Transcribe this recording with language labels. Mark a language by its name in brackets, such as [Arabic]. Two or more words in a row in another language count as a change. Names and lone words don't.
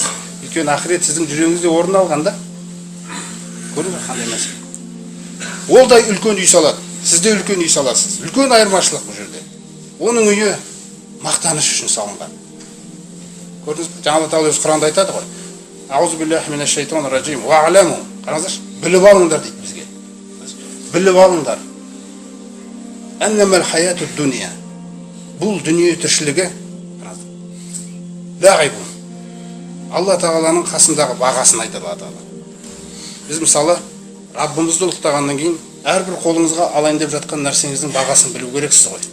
[Kazakh] Өйткені ақырет сіздің жүрегіңізде орын алғанда. Көрдіңіз бе қандай мәселе? Ол да үлкен үй салады. Сіз де үлкен үй саласыз. Үлкен айырмашылық бұл жерде. Оның үйі мақтаныш үшін салынған. Көрдіңіз бе? Алла тағала өз Құранда айтады ғой. [Arabic] أعوذ بالله من الشيطان الرجيم. Вa'lamu. [Kazakh] Қараңыздаршы, біліп алыңдар дейді бізге. Біліп алыңдар. [Arabic] أنما الحياة الدنيا. [Kazakh] Бұл дүние тіршілігі лағибун. Алла тағаланың қасындағы бағасын айтады Алла тағала. Біз мысалы Раббымызды ұлықтағаннан кейін әрбір қолыңызға алайын деп жатқан нәрсеңіздің бағасын білу керексіз ғой.